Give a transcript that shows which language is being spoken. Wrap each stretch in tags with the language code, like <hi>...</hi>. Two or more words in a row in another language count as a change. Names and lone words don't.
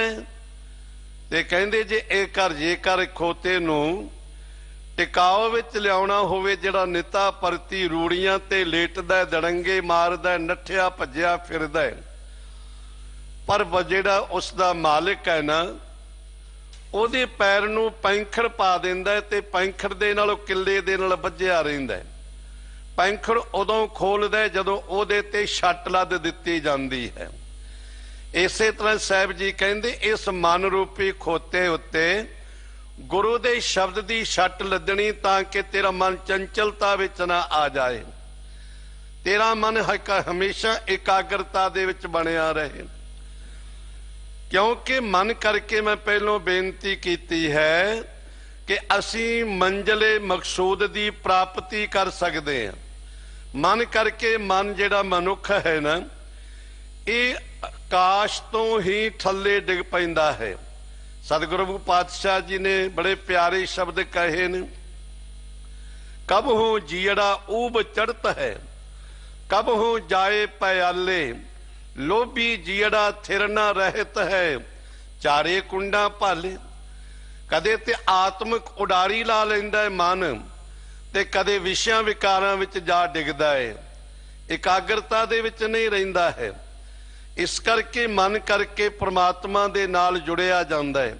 <pa>ਤੇ ਕਹਿੰਦੇ ਜੇ ਜੇਕਰ ਖੋਤੇ ਨੂੰ ਟਿਕਾਅ ਵਿੱਚ ਲਿਆਉਣਾ ਹੋਵੇ, ਜਿਹੜਾ ਨਿੱਤਾ ਪਰਤੀ ਰੂੜੀਆਂ ਤੇ ਲੇਟਦਾ, ਦੜੰਗੇ ਮਾਰਦਾ, ਨੱਠਿਆ ਭੱਜਿਆ ਫਿਰਦਾ ਹੈ, ਪਰ ਜਿਹੜਾ ਉਸਦਾ ਮਾਲਕ ਹੈ ਨਾ, ਉਹਦੇ ਪੈਰ ਨੂੰ ਪੈਂਖੜ ਪਾ ਦਿੰਦਾ ਹੈ ਤੇ ਪੈਂਖੜ ਦੇ ਨਾਲ ਕਿੱਲੇ ਦੇ ਨਾਲ ਵੱਜਿਆ ਰਹਿੰਦਾ ਹੈ। पैंखड़ ਉਦੋਂ ਖੋਲਦਾ ਜਦੋਂ ਉਹਦੇ ਤੇ ਛੱਟ ਲੱਦ ਦਿੱਤੀ ਜਾਂਦੀ ਹੈ। ਇਸੇ ਤਰ੍ਹਾਂ ਸਾਹਿਬ ਜੀ ਕਹਿੰਦੇ ਇਸ ਮਨ ਰੂਪੀ ਖੋਤੇ ਉੱਤੇ ਗੁਰੂ ਦੇ ਸ਼ਬਦ ਦੀ ਛੱਟ ਲੱਦਣੀ ਤਾਂ ਕਿ ਤੇਰਾ ਮਨ ਚੰਚਲਤਾ ਵਿੱਚ ਨਾ ਆ ਜਾਏ, ਤੇਰਾ ਮਨ ਹਮੇਸ਼ਾ ਇਕਾਗਰਤਾ ਦੇ ਵਿੱਚ ਬਣਿਆ ਰਹੇ। ਕਿਉਂਕਿ ਮਨ ਕਰਕੇ ਮੈਂ ਪਹਿਲੋਂ ਬੇਨਤੀ ਕੀ ਹੈ ਕਿ ਅਸੀ ਮੰਜ਼ਿਲੇ ਮਕਸੂਦ ਕੀ ਪ੍ਰਾਪਤੀ ਕਰ ਸਕਤੇ ਹੈਂ। ਮਨ ਕਰਕੇ ਮਨ ਜਿਹੜਾ ਮਨੁੱਖ ਹੈ ਨਾ, ਇਹ ਆਕਾਸ਼ ਤੋਂ ਹੀ ਥੱਲੇ ਡਿੱਗ ਪੈਂਦਾ ਹੈ। ਸਤਿਗੁਰੂ ਪਾਤਸ਼ਾਹ ਜੀ ਨੇ ਬੜੇ ਪਿਆਰੇ ਸ਼ਬਦ ਕਹੇ ਨੇ, ਕਬ ਹੋ ਜੀਅੜਾ ਊਭ ਚੜ੍ਹਤ ਹੈ, ਕਬ ਹੋ ਜਾਏ ਪਇਆਲੇ, ਲੋਭੀ ਜੀਅੜਾ ਥਿਰ ਨਾ ਰਹਤ ਹੈ, ਚਾਰੇ ਕੁੰਡਾ ਭਾਲੇ। ਕਦੇ ਤੇ ਆਤਮਕ ਉਡਾਰੀ ਲਾ ਲੈਂਦਾ ਹੈ ਮਨ, ਤੇ ਕਦੇ ਵਿਸ਼ਿਆਂ ਵਿਕਾਰਾਂ ਵਿੱਚ ਜਾ ਡਿੱਗਦਾ ਹੈ, ਇਕਾਗਰਤਾ ਦੇ ਵਿੱਚ ਨਹੀਂ ਰਹਿੰਦਾ ਹੈ। ਇਸ ਕਰਕੇ ਮਨ ਕਰਕੇ ਪਰਮਾਤਮਾ ਦੇ ਨਾਲ ਜੁੜਿਆ ਜਾਂਦਾ ਹੈ।</pa>